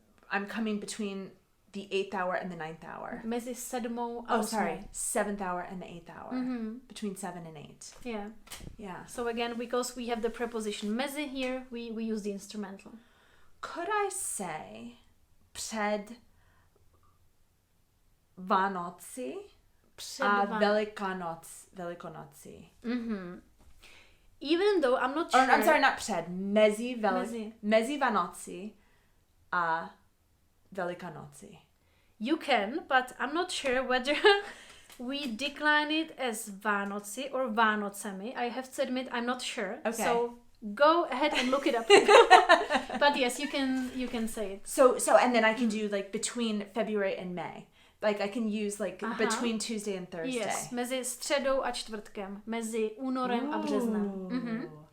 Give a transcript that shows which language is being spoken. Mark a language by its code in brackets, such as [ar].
[en] I'm coming between the 8th hour and the 9th hour. [cs] Mezi 7 a 8. [en] 7th hour and the 8th hour. Between 7 and 8. Yeah. Yeah. So again, because we have the preposition mezi here, we use the instrumental. Could I say [cs] před Vánoci a Velikonoci? [en] Even though I'm not sure. Or, I'm sorry, not před. [cs] Mezi Vánoci a Velikonoci. [en] You can, but I'm not sure whether we decline it as Vánoci or Vánocemi. I have to admit, I'm not sure. Okay. So go ahead and look it up. But yes, you can say it. So and then I can do like between February and May. Like I can use like between Tuesday and Thursday. [cs] Yes, mezi středou a čtvrtkem, mezi únorem a březnem.